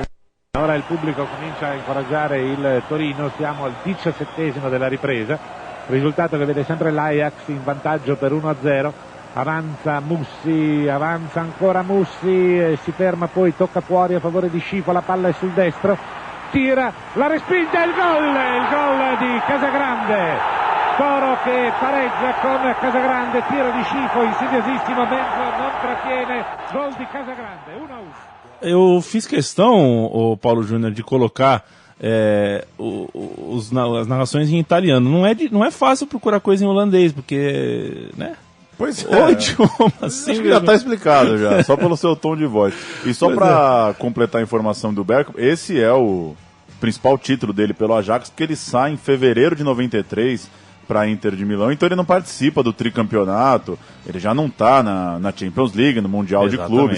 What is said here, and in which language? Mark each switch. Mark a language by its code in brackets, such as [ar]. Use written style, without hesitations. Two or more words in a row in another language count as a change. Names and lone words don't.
[it] Ora il pubblico comincia a incoraggiare il Torino, siamo al 17° della ripresa, risultato che vede sempre l'Ajax in vantaggio per 1-0, avanza Mussi, avanza ancora Mussi, si ferma, poi tocca fuori a favore di Scifo, la palla è sul destro, tira, la respinge, il gol di Casagrande, Toro che pareggia con Casagrande, tiro di Scifo insidiosissimo, Benzo non trattiene, gol di Casagrande, 1-1. [pt] Eu fiz questão, o Paulo Júnior, de colocar as narrações em italiano. Não é fácil procurar coisa em holandês, porque, né? Pois é. O idioma, assim, acho que já está explicado já, só pelo seu tom de voz. E só para completar a informação do Bergkamp, esse é o principal título dele pelo Ajax, porque ele sai em fevereiro de 93 para a Inter de Milão, então ele não participa do tricampeonato, ele já não está na Champions League, no Mundial de Clubes.